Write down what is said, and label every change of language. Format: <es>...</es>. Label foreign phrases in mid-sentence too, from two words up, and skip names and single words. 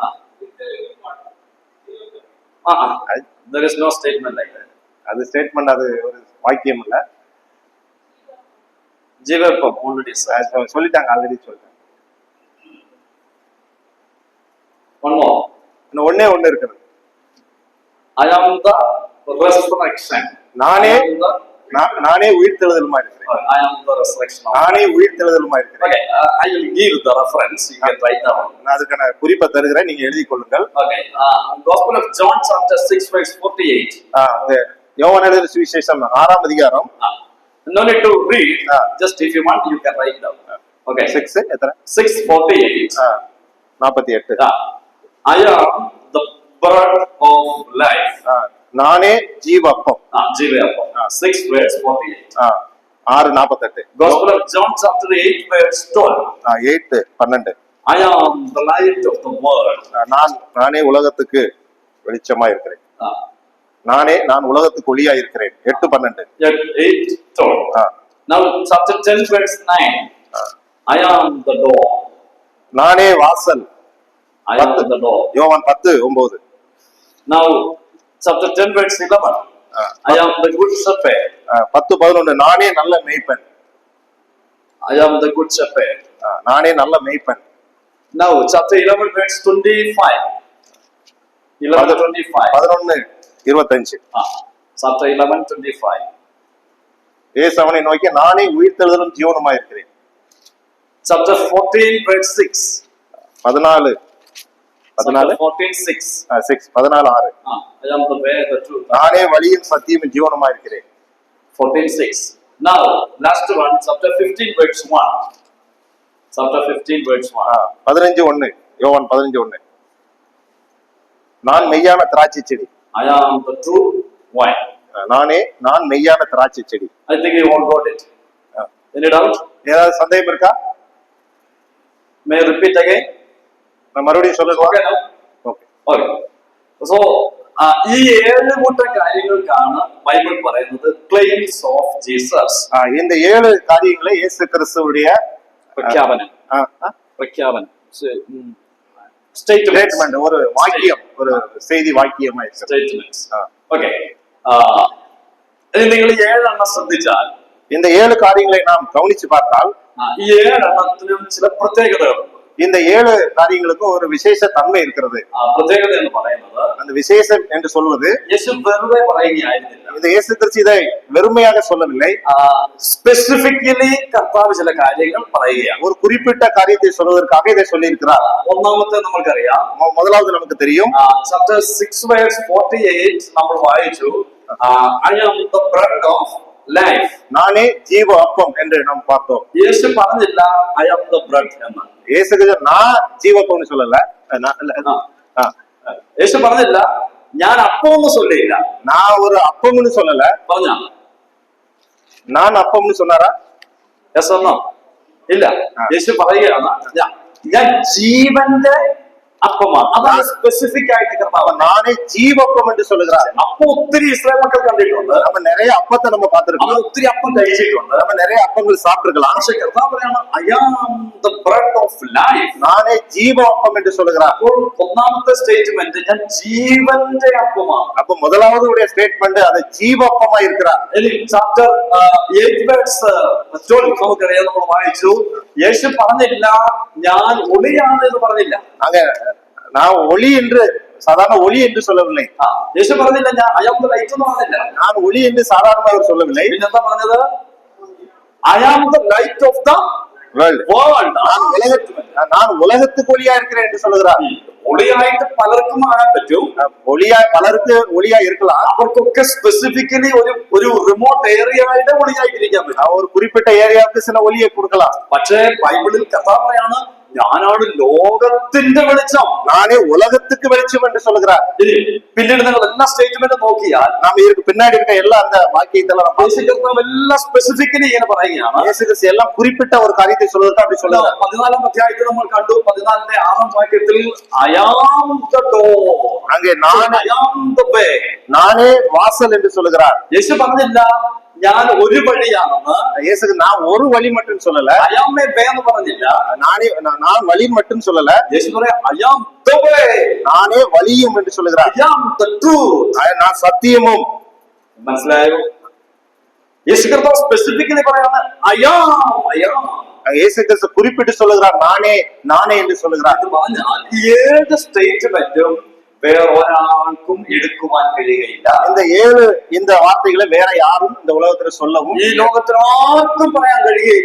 <en>There is no statement like that.</en> <ta>அது ஸ்டேட்மெண்ட், அது ஒரு வாக்கியம் இல்ல. ஜீவப்பம் already சொல்லிட்டாங்க, ஆல்ரெடி சொல்லிட்டாங்க.</ta> <en>one more.</en> <ta>ஒண்ணே இருக்கிறது.</ta> <en>I am the resurrection.</en> <ta>நானே உயிர்த்தெழுதலுமா இருக்கிறேன்.</ta> <en>I am the resurrection.</en> <ta>நானே உயிர்த்தெழுதலுமா இருக்கிறேன்.</ta> <en>Okay, I will give the reference. You can write down.</en> <ta>நான் அதுக்கான குறிப்பை தருகிறேன், நீங்க எழுதி கொள்ளுங்கள்.</ta> <en>Okay, Gospel of John chapter 6 verse 48.</en> <ta>யோவான் எழுதின சுவிசேஷம் 6ஆம் அதிகாரம்.</ta> <en>No need to read. Just if you want, you can write down. Okay.</en> <ta>6 எத்தனை? 6:48. 48.</ta> <en>I am the bread of life.</en> <ta>நானே ஜீவப்பம். ஜீவப்பம். 6 verse 48. 6:48.</ta> <en>Gospel of John chapter 8 verse 12. 8:12. I am the light of the world.</en> <ta>நானே உலகத்துக்கு வெளிச்சமா இருக்கிறேன். நான் உலகத்துக்கு ஒளியா இருக்கிறேன். 8:12. 8:12.</ta> <en>Now chapter 10 verse 9. I am the door.</en> <ta>நானே வாசல்.</ta> <en>I am the door.</en> <ta>யோவான் 10:9.</ta> <en>Now chapter 10 verse 11. I am the good shepherd. 10:11.</en> <ta>நானே நல்ல மேய்ப்பன்.</ta> <en>I am the good shepherd.</en> <ta>நானே நல்ல மேய்ப்பன்.</ta> <en>Now chapter 11 verse 25. 11:25. 11:25. Chapter 11:25.</en> <ta>இயேசு அவனை நோக்கி, நானே உயிர்த்தெழுதலும் ஜீவனுமா இருக்கிறேன்.</ta> <en>Chapter 14 verse 6. 14. 14:6. 14:6. I am the way, the truth.</en> <ta>நானே வழியும் சத்தியமும் ஜீவனுமா இருக்கிறேன். 14:6.</ta> <en>Now last one, chapter 15 verse 1. Chapter 15 verse 1. 15:1.</en> <ta>யோவான் 15:1. நான் மெய்யான திராட்சை செடி.</ta> <en>I am the true vine.</en> <ta>நான் மெய்யான திராட்சை செடி.</ta> <en>I think you all got it. Any doubt?</en> <ta>ஏதாவது சந்தேகம் இருக்கா?</ta> <en>May I repeat again?</en> <ta>நான் மறுபடியும் சொல்லணுமா?</ta> <ml>Okay. So ഈ 7 കൂട്ടം കാര്യങ്ങൾക്കാണ് ബൈബിൾ പറയുന്നത്</ml> <en>claims of Jesus.</en> <ta>இந்த 7 காரியங்களை இயேசு கிறிஸ்துவுடைய</ta> <ml>പ്രഖ്യാപനം.</ml> <ta>ஸ்டேட்மெண்ட், ஒரு வாக்கியம், ஒரு செய்தி வாக்கியமா இருக்கு.</ta> <en>Statements. Okay.</en> <ml>ഇനി നിങ്ങൾ 7 എണ്ണം ശ്രദ്ധിച്ചാൽ</ml> <ta>இந்த 7 காரியங்களை நாம் கவனிச்சு பார்த்தால்</ta> <ml>ഈ 7 എണ്ണത്തിനും ചില പ്രത്യേകതകളുണ്ട്.</ml> <ta>இந்த 7 காரியங்களுக்கும் ஒரு விசேஷ தன்மை இருக்கிறது.</ta> <ml>പ്രത്യേകത എന്ന് പറയുന്നത്</ml> <ta>அந்த விசேஷம் என்று சொல்வது</ta> <ml>യേശു വെറുതെ പറയുകയായിരുന്നില്ല.</ml> <ta>இந்த இயேசு கிறிஸ்து இதை வெறுமையாக சொல்லவில்லை.</ta> <ml>സ്പെസിഫിക്കലി കർത്താവ് ചില കാര്യങ്ങൾ പറയുകയാണ്.</ml> <ta>ஒரு குறிப்பிட்ட காரியத்தை சொல்வதற்காக இதை சொல்லியிருக்கிறார்.</ta> <ml>ഒന്നാമത്തെ നമ്മൾക്കറിയാം,</ml> <ta>முதலாவது நமக்கு தெரியும்,</ta> <en>chapter 6 verse 48</en> <ml>നമ്മൾ വായിച്ചു,</ml> <en>I am the bread of life.</en> <ta>நானே ஜீவ அப்பம் என்று நாம் பார்த்தோம்.</ta> <ml>യേശു പറഞ്ഞില്ല</ml> <en>I am the bread എന്ന്.</en> <ta>இயேசு கிறிஸ்து நான் ஜீவப்பம்னு சொல்லல.</ta> <ml>യേശു പറഞ്ഞില്ല ഞാൻ അപ്പം എന്ന് சொல்லிല്ല.</ml> <ta>நான் ஒரு அப்பம்னு சொல்லல.</ta> <ml>പറഞ്ഞാ</ml> <ta>நான் அப்பம்னு சொன்னாரா?</ta> <ml>യെസ് എന്നോ? ഇല്ല. യേശു പറയുകയാണ് ഞാൻ ജീവന്റെ അപ്പമാണ്. അതാണ് സ്പെസിഫിക് ആയിട്ട് കർത്താവ്</ml> <ta>நானே ஜீவப்பம் என்று சொல்லுகிறார்.</ta> <ml>അപ്പൊ ഒത്തിരി ഇസ്രായേൽ മക്കൾ കണ്ടിട്ടുണ്ട്.</ml> <ta>நம்ம நிறைய அப்பத்தை நம்ம பார்த்திருக்கோம்.</ta> <ml>ഒത്തിരി അപ്പം കഴിച്ചിട്ടുണ്ട്.</ml> <ta>நம்ம நிறைய அப்பங்கள் சாப்பிட்டிருக்கலாம்.</ta> <ml>പക്ഷെ കർത്താവ് പറയാണ്</ml> <en>I am the bread of life.</en> <ta>நானே ஜீவ அப்பம் என்று சொல்லுகிறார்.</ta> <ml>അപ്പോൾ ഒന്നാമത്തെ സ്റ്റേറ്റ്മെന്റ് ഞാൻ ജീവന്റെ അപ്പമാണ്.</ml> <ta>அப்ப முதலாவது உடைய ஸ்டேட்மெண்ட் அது ஜீவப்பமா இருக்கிறார்.</ta> <ml>ഇനി</ml> <en>chapter 8 verse 12</en> <ml>നമുക്കറിയാം, നമ്മൾ വായിച്ചു. യേശു പറഞ്ഞില്ല ഞാൻ ഒളിയാണ് എന്ന് പറഞ്ഞില്ല.</ml> <ta>அங்க நான் ஒளி என்று சாதாரண ஒளி என்று சொல்லவில்லை.</ta> <ml>യേശു പറഞ്ഞില്ല ഞാൻ</ml> <en>I am the light</en> <ml>എന്ന് പറഞ്ഞില്ല.</ml> <ta>நான் ஒளி என்று சாதாரணமாக அவர் சொல்லவில்லை.</ta> <ml>പിന്നെന്താ പറഞ്ഞത്?</ml> <en>I am the light of the world.</en> <ta>நான் உலகத்துக்கு ஒளியா இருக்கிறேன் என்று சொல்லுகிறார்.</ta> <ml>ഒളിയായിട്ട് പലർക്കും ആകാൻ പറ്റും. ഒളിയാ പലർക്ക് ഒളിയാ இருக்கலாம். അവർക്കൊക്കെ സ്പെസിഫിക്കലി ഒരു</ml> <en>remote area-യുടെ</en> <ml>ഒളിയായിട്ടിരിക്കാൻ പറ്റും.</ml> <ta>ഒരു குறிப்பிட்ட ஏரியாவுக்கு சில ஒளியை கொடுக்கலாம்.</ta> <ml>പക്ഷേ ബൈബിളിൽ കഥാപായാണ് ഞാനാണ് ലോകത്തിന്റെ വെളിച്ചം,</ml> <ta>நானே உலகத்துக்கு வெளிச்சம் என்று சொல்லுகிறார்.</ta> <ml>പിന്നീട് നിങ്ങൾ എല്ലാ സ്റ്റേറ്റ്മെന്റും നോക്കിയാൽ</ml> <ta>நாம இதுக்கு பின்னாடி இருக்க எல்லா அந்த வாக்கியத்தெல்லாம்</ta> <ml>എല്ലാം സ്പെസിഫിക്കലി ഇങ്ങനെ പറയുകയാണ്.</ml> <ta>எல்லாம் குறிப்பிட்ட ஒரு காரியத்தை சொல்வதற்கு அப்படி சொல்லுவாங்க.</ta> <ml>14 അധ്യായത്തിൽ നമ്മൾ കണ്ടു 14ന്റെ 6ാം വാക്യത്തിൽ</ml> <en>I am the door.</en> <ta>அங்கே நான்</ta> <en>I am the way.</en> <ta>நானே வாசல் என்று சொல்லுகிறார்.</ta> <ml>യേശു പറഞ്ഞില്ല ഞാൻ ഒരു വഴിയാണെന്ന്.</ml> <ta>இயேசுக்கு நான் ஒரு வழி மட்டும் சொல்லல.</ta> <en>I am a way</en> <ml>എന്ന് പറഞ്ഞില്ല.</ml> <ta>நான் வழி மட்டும் சொல்லல.</ta> <ml>യേശു പറയാ</ml> <en>I am the way.</en> <ta>நானே வழியும் என்று சொல்லுகிறார்.</ta> <en>I am the truth.</en> <ta>நான் சத்தியமும்.</ta> <ml>മനസ്സിലായോ? യേശു കർത്താവ് സ്പെസിഫിക്കലി പറയാണ്</ml> <en>I am.</en> <ta>இயேசு கிறிஸ்து குறிப்பிட்டு சொல்லுகிறார் நானே நானே என்று சொல்லுகிறார்.</ta> <ml>അത് പറഞ്ഞാൽ 7 സ്റ്റേറ്റ്മെന്റും വേറെ ഒരാൾക്കും എടുക്കുവാൻ കഴിയുകയില്ല.</ml> <ta>இந்த வார்த்தைகளை வேற யாரும் இந்த உலகத்துல சொல்லவும்</ta> <ml>ഈ ലോകത്തിൽ ആർക്കും പറയാൻ കഴിയുകയില്ല.</ml>